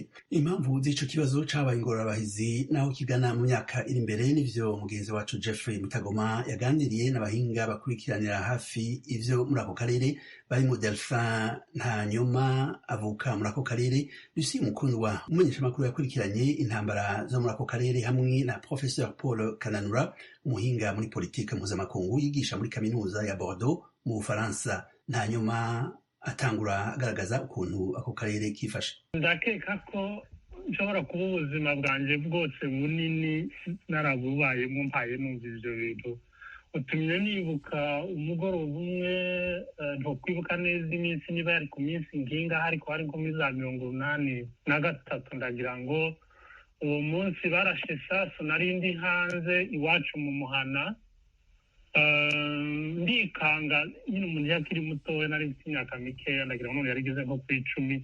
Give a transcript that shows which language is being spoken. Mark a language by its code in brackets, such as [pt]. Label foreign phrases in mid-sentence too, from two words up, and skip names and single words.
[rn] Impamvu z'ico kibazo cabaye ingorabahizi naho kigana mu myaka iri imbere, nivyo mugenzi wacu Jeffrey Mutagoma yaganiriye n'abahinga bakurikiranira hafi ivyo muri ako karere, barimo Delphin Ntanyoma avuka muri ako karere, Lucie Mukundwa umumenyeshamakuru yakurikiranye intambara zo muri ako karere, hamwe na Professeur Paul Kananura umuhinga muri politike mpuzamakungu yigisha muri kaminuza ya Bordeaux mu Bufaransa. Ntanyoma atangura agaragaza ukuntu ako karere kifashe. Ndakeka ko nshobora kuba ubuzima bwanjye bwose bunini narabubayemo mpaye numva ivyo bintu. Utumye nibuka umugoroba umwe, ntokwibuka neza iminsi niba yari ku minsi nginga, ariko hari nko muri za 83, ndagira ngo uwo munsi barashe sasu, nari ndi hanze iwacu mu muhana, ndikanga nyine umuntu yakiri mutoya, nari mfite imyaka mikeya, ndagira ngo yarigeze nko ku 10.